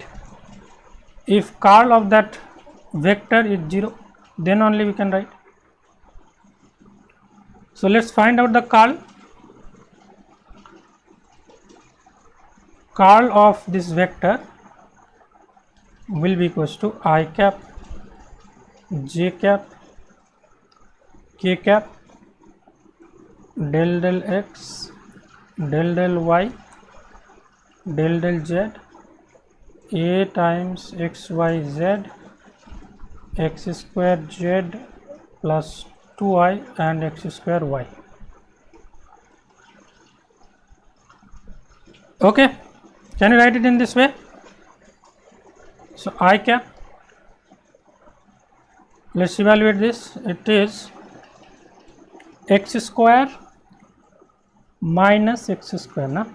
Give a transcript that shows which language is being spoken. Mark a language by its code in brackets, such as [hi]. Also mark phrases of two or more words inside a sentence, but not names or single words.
[en] If curl of that vector is 0, then only we can write. So let's find out the curl. Curl of this vector will be equals to I cap, j cap, k cap, del del x, del del y, del del z, a times x y z, x square z plus 2y and x square y. Okay, can you write it in this way? So I cap, let's evaluate this. It is x square minus x square, na?